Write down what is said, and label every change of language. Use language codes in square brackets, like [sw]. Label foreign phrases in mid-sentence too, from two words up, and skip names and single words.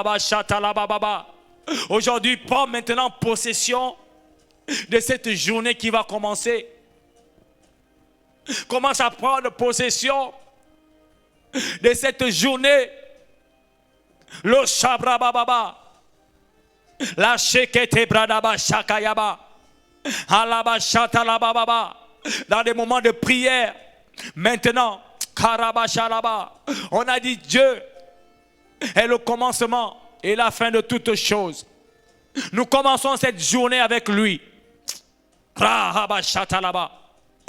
[fr] Aujourd'hui, prends maintenant possession de cette journée qui va commencer. Commence à prendre possession de cette journée. Le shabrababa. La shekete bradaba shakayaba. Alaba shatalababa. Dans des moments de prière. Maintenant. On a dit Dieu est le commencement et la fin de toutes choses. Nous commençons cette journée avec lui.